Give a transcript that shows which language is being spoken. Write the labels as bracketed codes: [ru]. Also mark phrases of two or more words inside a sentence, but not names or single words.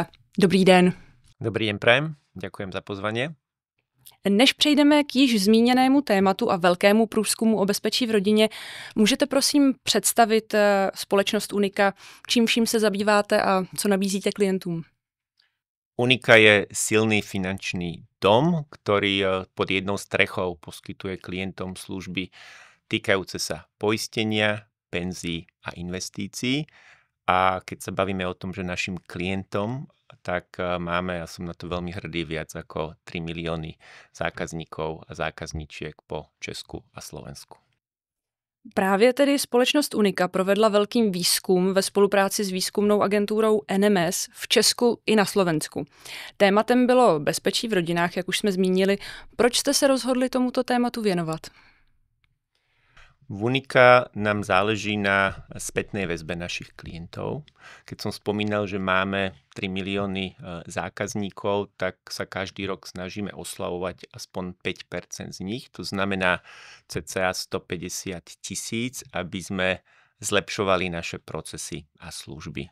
[cs] Dobrý den. [sk] Dobrý den, prajem. Ďakujem za pozvanie. [cs] Než přejdeme k již zmíněnému tématu a velkému průzkumu o bezpečí v rodině, můžete prosím představit společnost Unika, čím vším se zabýváte a co nabízíte klientům? [sk] Unika je silný finančný dom, ktorý pod jednou strechou poskytuje klientom služby týkajúce sa poistenia, penzií a investícií. A keď sa bavíme o tom, že našim klientom, tak máme, ja som na to veľmi hrdý, viac ako 3 milióny zákazníkov a zákazníčiek po Česku a Slovensku. [cs] Právě tedy společnost Unika provedla velký výzkum ve spolupráci s výzkumnou agenturou NMS v Česku i na Slovensku. Tématem bylo bezpečí v rodinách, jak už jsme zmínili. Proč jste se rozhodli tomuto tématu věnovat? [sk] V Unika nám záleží na spätnej väzbe našich klientov. Keď som spomínal, že máme 3 milióny zákazníkov, tak sa každý rok snažíme oslavovať aspoň 5% z nich. To znamená cca 150 000, aby sme zlepšovali naše procesy a služby.